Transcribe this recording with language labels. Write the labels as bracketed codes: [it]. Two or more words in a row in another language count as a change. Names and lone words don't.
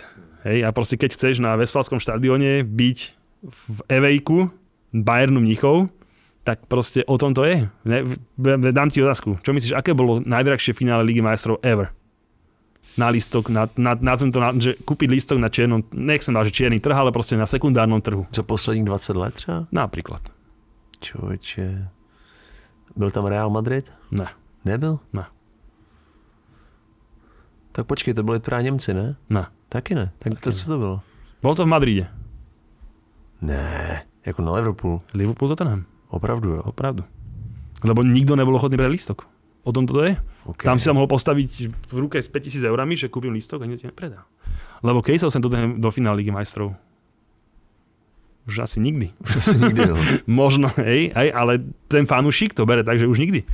[sk] Hej, a proste keď chceš na Westfalskom štadióne byť v Evejku Bayernu Mníchov, tak proste o tom to je. Dám ti otázku. Čo myslíš, aké bolo najdrahšie finále Ligy majstrov ever? Na lístok, že kúpiť lístok na čiernom, nechcem dať, že čierny trh, ale proste na sekundárnom trhu. [cs] Za posledních 20 let třeba? [sk] Napríklad. [cs] Človeče. Byl tam Real Madrid? Ne. Nebyl? Ne. Tak počkej, to byli právě Němci, ne? Ne. Taky ne. Tak to, co to bylo? [sk] Bolo to v Madride. [cs] Ne, jako na Liverpool. Liverpool Tottenham. Opravdu, jo? Opravdu. [sk] Lebo nikto nebol ochotný brať lístok. O tom toto je. Okay. Tam si sa mohol postaviť v ruke s 5000 €, že kúpim lístok a nikto ti nepredá. Lebo keď sa sem do finále Ligy majstrov? Už asi nikdy. No. Možno, hej, ale ten fanúšik to bere tak, že už nikdy.